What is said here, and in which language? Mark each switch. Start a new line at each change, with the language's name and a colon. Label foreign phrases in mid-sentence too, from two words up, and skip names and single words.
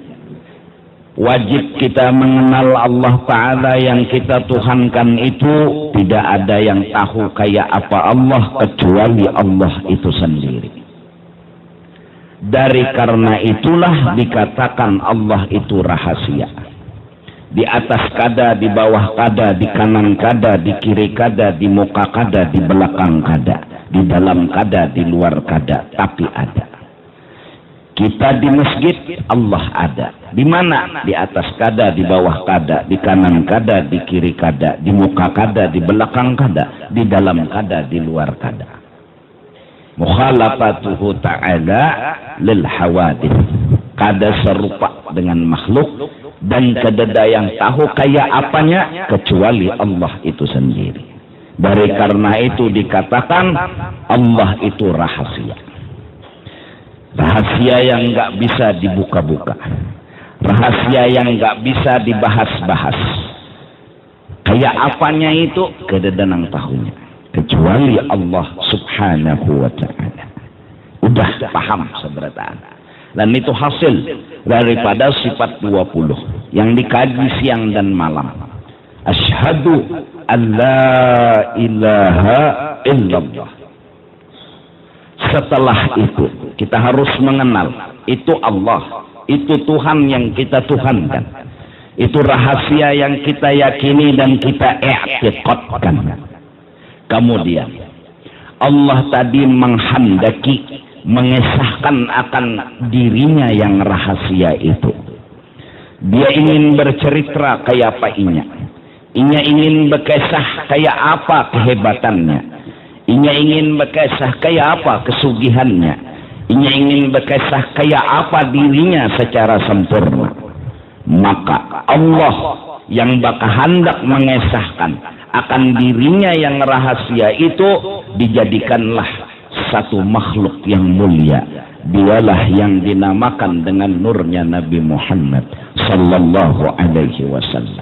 Indonesian: Wajib kita mengenal Allah Ta'ala yang kita tuhankan itu tidak ada yang tahu kayak apa Allah kecuali Allah itu sendiri. Dari karena itulah dikatakan Allah itu rahasia.
Banjar: Di atas kada, di bawah kada, di kanan kada, di kiri kada, di muka kada, di belakang kada, di dalam kada, di luar kada, tapi ada.
Indonesian: Kita di masjid, Allah ada. Di mana?
Banjar: Di atas kada, di bawah kada, di kanan kada, di kiri kada, di muka kada, di belakang kada, di dalam kada, di luar kada.
Arabic: Mukhalafatuhu ta'ala lil hawadith.
Banjar: Kada serupa dengan makhluk dan kada yang tahu kayak apanya kecuali Allah itu sendiri.
Indonesian: Dari karena itu dikatakan Allah itu rahasia. Rahasia yang nggak bisa dibuka-buka, rahasia yang nggak bisa dibahas-bahas.
Banjar: Kayak apanya itu kededanang tahunya, kecuali Allah
Arabic: Subhanahu wa Ta'ala.
Indonesian: Udah paham seberataan. Dan itu hasil daripada sifat 20 yang dikaji siang dan malam.
Arabic: Asyhadu an la ilaha illallah.
Indonesian: Setelah itu kita harus mengenal itu Allah, itu Tuhan yang kita tuhankan, itu rahasia yang kita yakini dan kita i'tiqadkan. Kemudian Allah tadi menghendaki mengesahkan akan dirinya yang rahasia itu.
Banjar: Dia ingin bercerita kayak apa Inya. Inya ingin berkisah kayak apa kehebatannya. Inya ingin berkisah kayak apa kesugihannya. Inya ingin berkisah kayak apa dirinya secara sempurna.
Indonesian: Maka Allah yang bakal hendak mengesahkan akan dirinya yang rahasia itu dijadikanlah satu makhluk yang mulia. Dialah yang dinamakan dengan nurnya Nabi Muhammad
Arabic: sallallahu alaihi wasallam.